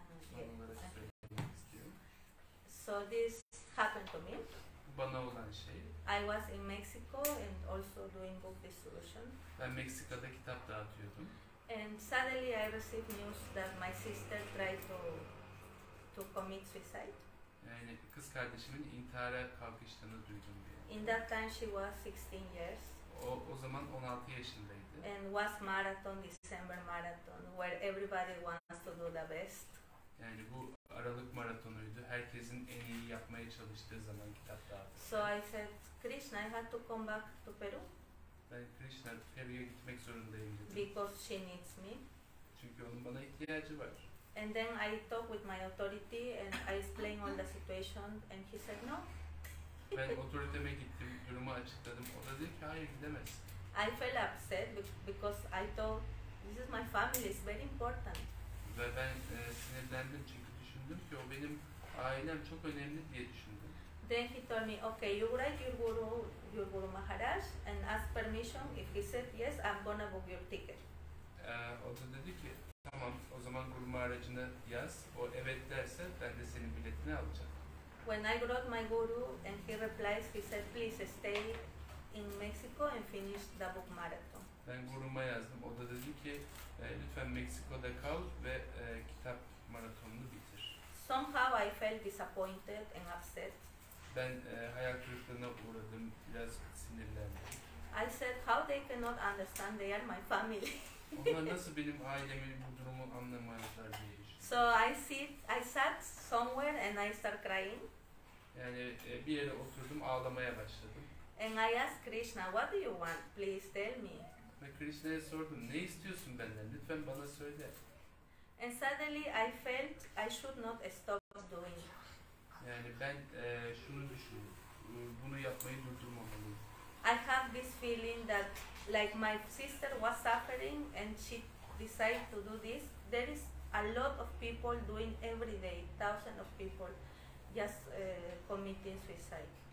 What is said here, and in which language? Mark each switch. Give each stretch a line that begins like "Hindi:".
Turkish: Son olarak söylemek istiyorum.
English: So this happened to me.
Turkish: Bu bana olan şey.
English: I was in Mexico and also doing book distribution.
Turkish: Ben Meksika'da kitap dağıtıyordum.
English: And suddenly I received news that my sister tried to commit suicide.
Turkish: Yani kız kardeşimin intihara kalkıştığını duydum diye.
English: In that time she was 16 years.
Turkish: O zaman 16 yaşındaydı.
English: And was marathon, December marathon, where everybody wants to do the best.
Turkish: Yani bu Aralık maratonuydu. Herkesin en iyi yapmaya çalıştığı zaman kitap dağıttı.
English: So I said, Krishna, I had to come back to Peru
Turkish: Ben Krishna, Peru'ya gitmek zorundayım dedim.
English: because she needs me.
Turkish: Çünkü onun bana ihtiyacı var.
English: And then I talked with my authority and I explained all the situation and he said no.
Turkish: Ben otoriteme gittim, durumu durumu açıkladım. O da dedi ki hayır gidemezsin.
English: I felt upset because I thought this is my family, it's very important.
Turkish: Ve ben sinirlendim çünkü düşündüm ki o benim ailem çok önemli diye düşündüm.
English: Then he told me, okay, you write your Guru Maharaj and ask permission. If he said yes, I'm gonna book your ticket.
Turkish: O da dedi ki tamam o zaman Guru Maharaj'ına yaz. O evet derse ben de senin biletini alacağım.
English: When I wrote my Guru and he replies, he said, please stay in Mexico and finish the book marathon.
Turkish: Ben Guru'ma yazdım. O da dedi ki lütfen Meksiko'da kal ve kitap maratonunu bitir.
English: Somehow I felt disappointed and upset.
Turkish: Ben hayal kırıklığına uğradım, biraz sinirlendim.
English: I said, how they cannot understand, they are my family.
Turkish: Onlar nasıl benim ailemin bu durumu anlamazlar diye düşündüm.
English: So I sat somewhere and I started crying.
Turkish: Yani bir yere oturdum, ağlamaya başladım.
English: And I asked Krishna, what do you want? Please tell me.
Turkish: Ve Krishna'ya sordum, ne istiyorsun benden? Lütfen bana söyle.
English: And suddenly I felt I should not stop doing it.
Turkish: Yani ben şunu düşündüm, bunu yapmayı durdurmamalıyım.
English: I have this feeling that like my sister was suffering and she decided to do this. There is a lot of people doing every day, thousands of people just committing suicide.